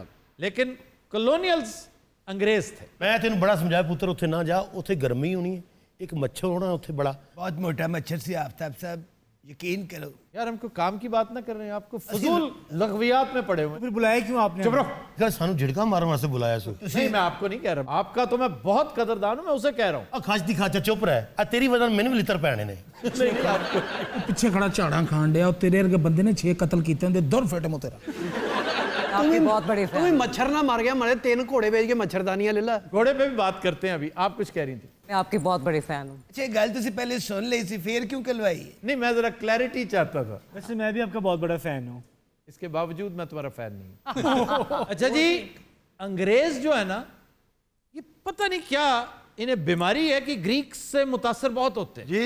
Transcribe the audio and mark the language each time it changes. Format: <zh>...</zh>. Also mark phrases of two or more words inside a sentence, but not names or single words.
<ur>لیکن کالونیلز انگریز تھے.</ur> <pa>میں تینوں بڑا سمجھایا پتر اتنے نہ جا, اتنے گرمی ہونی ہے, ایک مچھر ہونا اتنے بڑا. بہت موٹا مچھر سی آفتاب صاحب, یقین کرو.</pa> <ur>یار ہم کو کام کی بات نہ کر رہے ہیں, آپ کو فضول لغویات میں پڑے ہوئے. پھر بلایا کیوں آپ نے؟ چپ رہو.</ur> <pa>سانو جھڑکا مارن واسطے بلایا سو.</pa> <ur>نہیں, میں آپ کو نہیں کہہ رہا, آپ کا تو میں بہت قدردان ہوں, میں اسے کہہ رہا ہوں.</ur> <pa>کھاچ دی کھاچا چپ رہا, تیری وجہ میں بھی لتر پینے نے. ਪਿੱਛੇ ਖੜਾ ਝਾੜਾਂ ਖਾਣ ਡਿਆ, ਉਹ ਤੇਰੇ ਵਰਗੇ ਬੰਦੇ ਨੇ 6 ਕਤਲ ਕੀਤੇ ਹੁੰਦੇ, ਦੁਰ ਫੇਟ ਮੋ ਤੇਰਾ. ਤੂੰ ਵੀ ਮੱਛਰ ਨਾ ਮਰ ਗਿਆ, ਮਾਰੇ 3 ਘੋੜੇ ਵੇਚ ਕੇ ਮੱਛਰਦਾਨੀਆਂ ਲੈ ਲੈ.</pa> <ur>گھوڑے پہ بھی بات کرتے ہیں ابھی, آپ کچھ کہہ رہی تھی. میں آپ کی بہت بڑی فین ہوں.</ur> <pa>اچھا یہ گل تسی پہلے سن لی سی, پھر کیوں کلوائی ہے؟</pa> <ur>نہیں, میں ذرا کلیئرٹی چاہتا تھا. ویسے میں بھی آپ کا بہت بڑا فین ہوں. اس کے باوجود میں تمہارا فین نہیں ہوں. اچھا جی, انگریز جو ہے نا, یہ پتہ نہیں کیا انہیں بیماری ہے کہ گریک سے متاثر بہت ہوتے ہیں.</ur>